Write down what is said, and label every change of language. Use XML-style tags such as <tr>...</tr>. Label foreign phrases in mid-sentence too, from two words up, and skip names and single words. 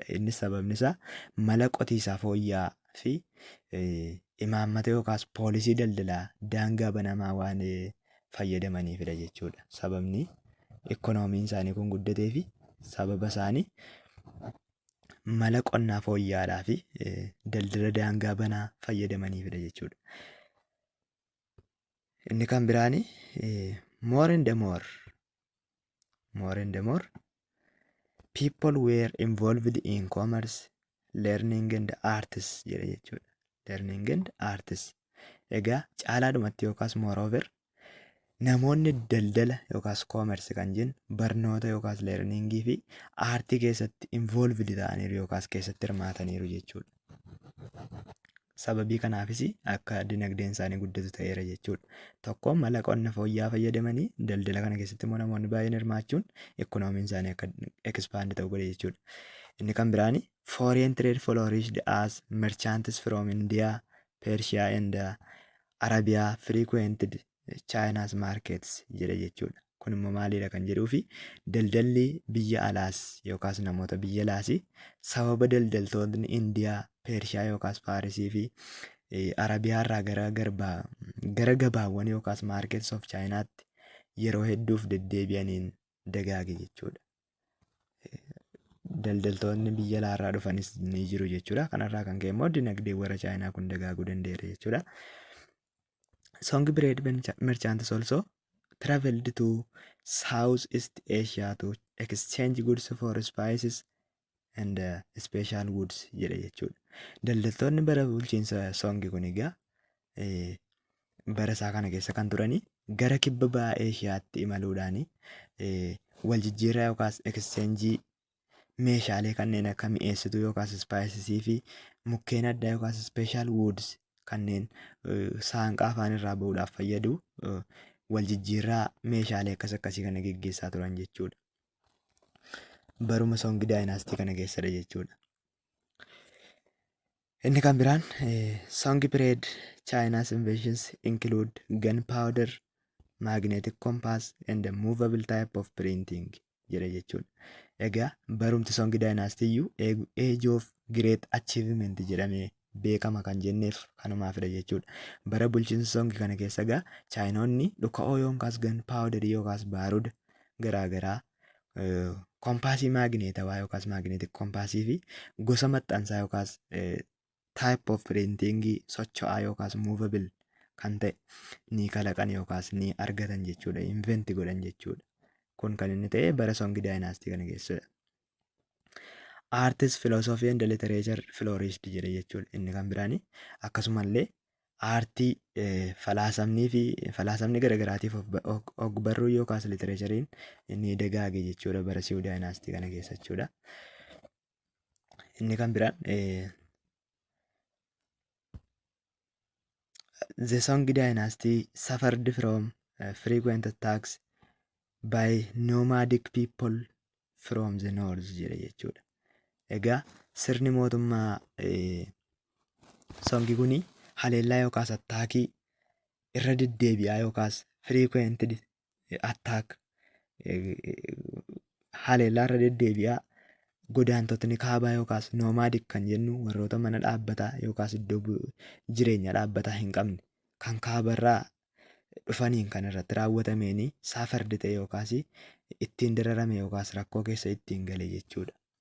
<om>Innis sababni isaa mala qotiisaa fooyya'aa fi imaammata yookaas poolisii daldalaa daangaa banamaa waan fayyadamaniifidha jechuudha. Sababni ikkonoomiin isaanii kun guddatee fi sababa isaanii mala qonnaa fooyya'aadhaa fi daldala daangaa banaa fayyadamaniifidha jechuudha. Inni kan biraani</om> <en>more and more people were involved in commerce, learning and arts</en> <om>jedha jechuudha.</om> <en>Learning and arts.</en> <om>Egaa caalaadhumatti yookaas moreover namoonni daldala yookaas commerce kan jennu barnoota yookaas learningii fi aartii keessatti involved ta'aniiru yookaas keessatti hirmaataniiru jechuudha. Sababii kanaafis akka dinagdeen isaanii guddatu ta'eera jechuudha. Tokko mala qonna fooyya'aa fayyadamanii daldala kana keessatti immoo namoonni baay'een hirmaachuun ikkonoomiin isaanii akka expand ta'u godhe jechuudha. Inni kan biraani</om> <en>foreign trade flourished as merchants from India, Persia and Arabia frequented China's markets</en> <om>jedha jechuudha. Kun immoo maalidha kan jedhuufi daldalli biyya alaas yookaas namoota biyya alaas sababa daldaltoonni Indiyaa, Pershiyaa yookaas Paarisii fi Arabiyaa irraa gara gabaawwan yookaas</om> <en>markets of</en> <om>Chinaatti yeroo hedduuf deddeebi'aniin dagaage jechuudha. Daldaltoonni biyya alaarraa dhufanis ni jiru jechuudha. Kanarraa kan ka'e immoo dinagdee warra Chaayinaa kun dagaaguu danda'eera jechuudha.</om> <en>Song breed merchants also traveled to Southeast Asia to exchange goods for spices and special goods</en> <om>jedha jechuudha. Daldaltoonni bara bulchiinsa Songi kun egaa bara isaa kana keessa kan turani gara kibba ba'a Eeshiyaatti imaluudhaan wal jijjiirraa yookaas exchange meeshaalee kanneen akka mi'eessituu yookaas spices fi mukkeen addaa yookaas</om> <en>special goods</en> <om>kanneen saanqaa afaan irraa bahuudhaaf fayyadu wal jijjiirraa meeshaalee akkasii kana geggeessaa turan jechuudha. Baruma Song Dynasty kana keessadha jechuudha. Inni kan biraan</om> <en>Song period China's inventions include gunpowder, magnetic compass and a movable type of printing</en> <om>jedha jechuudha. Egaa barumti Song Dynasty iyyuu</om> <en>age of great achievement</en> <om>jedhamee beekama kan jenneef kanumaafidha jechuudha. Bara bulchiinsa Song kana keessa egaa Chaayinoonni dhuka'oo yookaas gan paawudarii yookaas baaruda garaagaraa kompaasii maagineetawaa yookaas maagineetik kompaasii fi gosa maxxansaa yookaas</om> <en>type of printing</en> <om>socho'aa yookaas movable kan ta'e ni kalaqan yookaas ni argatan jechuudha. Invent godhan jechuudha. Kun kan inni ta'e bara Song daayinaastii kana keessadha.</om> <en>Artist, philosophy and literature flourished</en> <om>jedhe jechuudha. Inni kan biraani akkasumallee aartii falaasamni garagaraatiif ogbarruu yookaas litereechariin inni dagaage jechuudha bara Song daayinaastii kana keessa jechuudha. Inni kan biraan</om> <en>the Song dynasty suffered from frequent attacks by nomadic people from the north</en> <om>jedhe jechuudha. Egaa sirni mootummaa Songi kuni haleellaa yookaas attaakii irra deddeebi'aa yookaas</om> <en>frequented attack</en> <om>haleellaa irra deddeebi'aa godaantotni kaabaa yookaas nomadic kan jennu warroota mana dhaabbataa yookaas iddoo jireenya dhaabbataa hin qabne kan kaabarraa dhufaniin kan irratti raawwatameen saafardi ta'e yookaas ittiin dararame yookaas rakkoo keessa ittiin gale jechuudha.</om>